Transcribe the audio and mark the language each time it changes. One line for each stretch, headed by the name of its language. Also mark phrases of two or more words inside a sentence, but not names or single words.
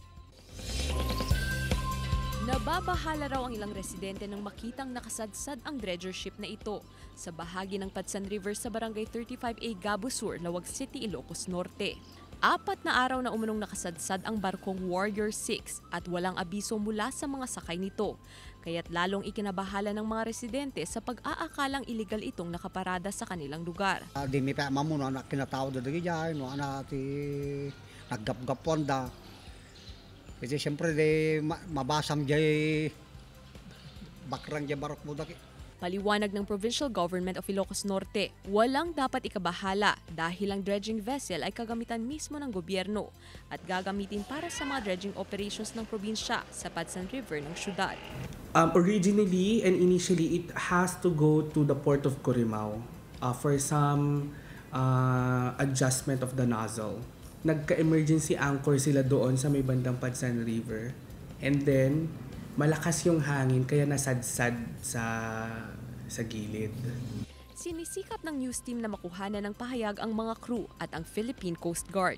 Filipino: Nababahala raw ang ilang residente nang makitang nakasadsad ang dredger ship na ito sa bahagi ng Padsan River sa Barangay 35A Gabo Sur, Lawag City, Ilocos Norte. 4 na araw na umunong nakasadsad ang barkong Warrior 6 at walang abiso mula sa mga sakay nito. Kaya't lalong ikinabahala ng mga residente sa pag-aakalang iligal itong nakaparada sa kanilang lugar.
Iloko: Di mi pa mamuno anak kinatawag dagi diyan no ana ti naggapgapon da. Kasi siyempre mabasam jay bakrang jay barok mo daki.
Filipino: Paliwanag ng Provincial Government of Ilocos Norte, walang dapat ikabahala dahil ang
English: dredging vessel
Filipino: ay kagamitan mismo ng gobyerno at gagamitin para sa mga
English: dredging operations
Filipino: ng probinsya sa Padsan River ng syudad.
English: Originally and initially, it has to go to the Port of Corimao for some adjustment of the nozzle.
Filipino: Nagka-
English: emergency anchor
Filipino: sila doon sa may bandang Padsan River.
English: And then,
Filipino: malakas yung hangin kaya nasadsad sa gilid. Sinisikap ng
English: news team
Filipino: na makuhanan ng pahayag ang mga crew at ang Philippine Coast Guard.